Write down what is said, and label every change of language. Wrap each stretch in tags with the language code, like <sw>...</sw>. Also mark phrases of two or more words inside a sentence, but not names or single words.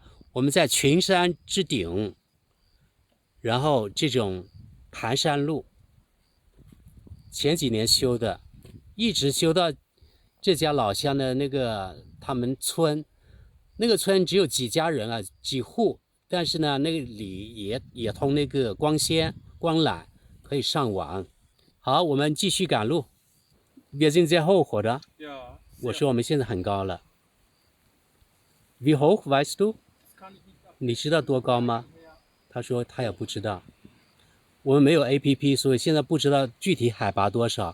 <zh>我们在群山之顶，然后这种盘山路前几年修的，一直修到这家老乡的那个他们村，那个村只有几家人啊，几户，但是呢那个里也通那个光纤光缆，可以上网。好，我们继续赶路。</zh> <de>Wir sind sehr hoch, oder?</de> <zh>我说我们现在很高了。</zh> <de>Wie hoch, weißt du?</de> <zh>你知道多高吗？他说他也不知道。我们没有 APP， 所以现在不知道具体海拔多少。</zh>